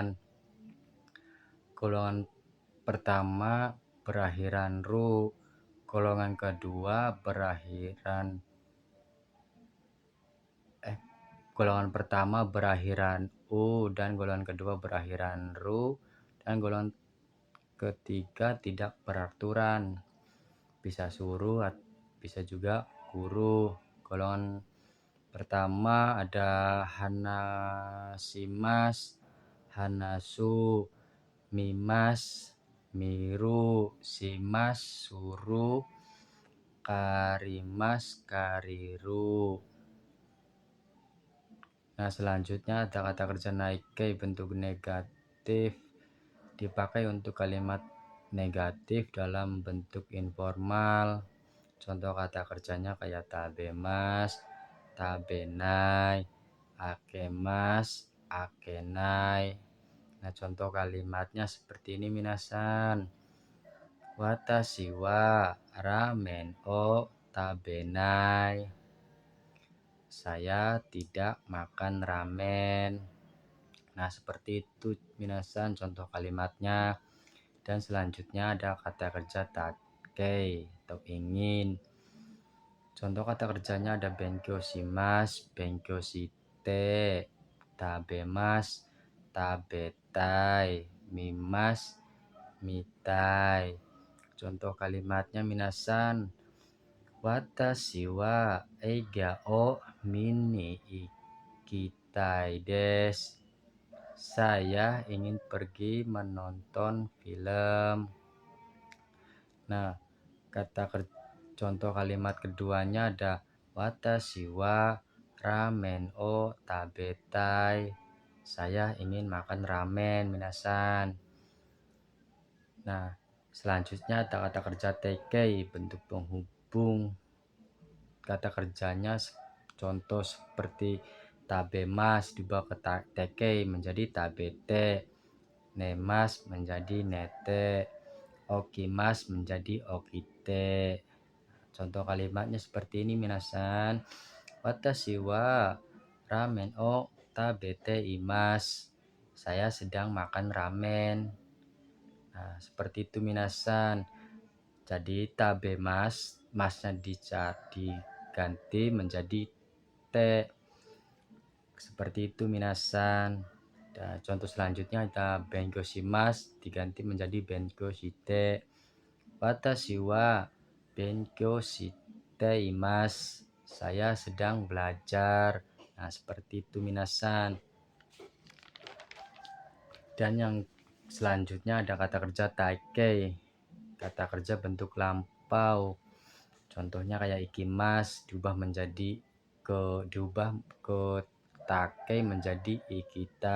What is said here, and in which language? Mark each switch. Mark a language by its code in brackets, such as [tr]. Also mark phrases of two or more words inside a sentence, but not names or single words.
[id] Golongan pertama berakhiran ru, golongan kedua golongan pertama berakhiran u, dan golongan kedua berakhiran ru, dan golongan ketiga tidak beraturan, bisa suruh, bisa juga guru. Golongan pertama ada [ja] 話します、話す、見ます、見る、します, する、借ります、借りる. [id] Nah, selanjutnya ada kata kerja naikei bentuk negatif, dipakai untuk kalimat negatif dalam bentuk informal. Contoh kata kerjanya kayak [ja] 食べます、食べない, 開けます、開けない. [id] Nah, contoh kalimatnya seperti ini minasan. [ja] 私はラーメンを食べない. [id] Saya tidak makan ramen. Nah, seperti itu minasan contoh kalimatnya. Dan selanjutnya ada kata kerja takei atau ingin. Contoh kata kerjanya ada [ja] 勉強します、勉強して、食べます、食べたい、見ます、見たい. [id] Contoh kalimatnya minasan. [ja] 私は映画を見に行きたいです. [id] Saya ingin pergi menonton film. Nah, contoh kalimat keduanya ada [ja] 私はラーメンを食べたい. [id] Saya ingin makan ramen minasan. Nah, selanjutnya ada kata kerja tekei bentuk penghubung. Kata kerjanya contoh seperti tabemasu dibawa ke tekei menjadi tabete, nemas menjadi nete, okimas menjadi okite. Contoh kalimatnya seperti ini minasan. [ja] 私はラーメンを食べています. [id] Saya sedang makan ramen. Nah, seperti itu minasan. Jadi tabemas, masnya diganti menjadi te. Seperti itu minasan. Dan contoh selanjutnya ada [ja] 勉強します [id] diganti menjadi [ja] 勉強して. 私は勉強しています. [id] Saya sedang belajar. Nah, seperti itu minasan. Dan yang selanjutnya ada kata kerja taikei. Kata kerja bentuk lampau. Contohnya kayak ikimas diubah ke takei menjadi ikita.